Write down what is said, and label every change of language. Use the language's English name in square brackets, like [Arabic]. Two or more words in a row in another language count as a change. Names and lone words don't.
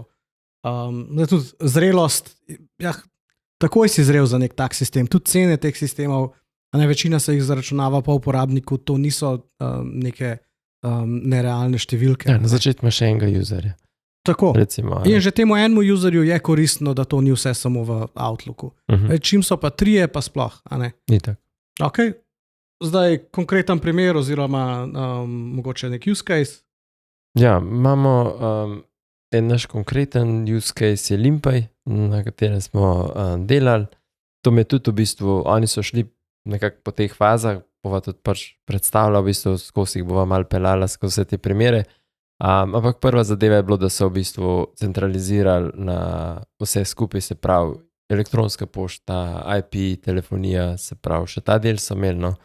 [Slovenian] Tudi zrelost, takoj si zrel za nek tak sistem, tudi cene teh sistemov, večina se jih zaračunava pa uporabniku, to niso neke nerealne številke. Ja, na začetku imaš še enega userja. Tako. Recimo, in že temu enemu userju je koristno, da to ni vse samo v Outlooku. Čim so pa 3, pa sploh. Ni tako. Okay. Zdaj konkreten primer oziroma mogoče nek [English] use case. [Slovenian] Ja, imamo en naš konkreten [English] use case [Slovenian] je Limpay, na katerem smo delali. To me tudi v bistvu, oni so šli nekako po teh fazah, bova tudi pač predstavljala v bistvu, skozi jih bova malo pelala skozi vse te primere. Ampak prva zadeva je bilo, da so v bistvu centralizirali na vse skupaj, se pravi elektronska pošta, IP, telefonija, se pravi še ta del so imeli, no.